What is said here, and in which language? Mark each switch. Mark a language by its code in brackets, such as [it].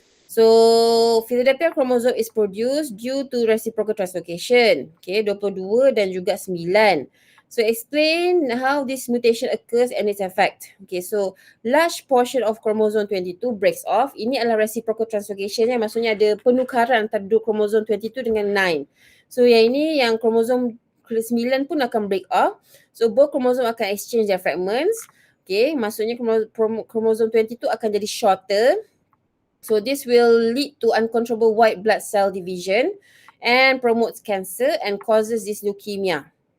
[en] So Philadelphia chromosome is produced due to reciprocal translocation. Okay, 22 [ms] dan juga [en] 9. So explain how this mutation occurs and its effect. Okay, so large portion of chromosome 22 breaks off. [ms] Ini adalah reciprocal translocation, maksudnya ada penukaran antara dua chromosome 22 dengan 9. So yang ini yang chromosome 9 pun akan break off. So both chromosome akan [en] exchange their fragments. [ms] Okay, maksudnya chromosome 22 akan jadi shorter. [en] So this will lead to uncontrollable white blood cell division and promotes cancer and causes this leukemia.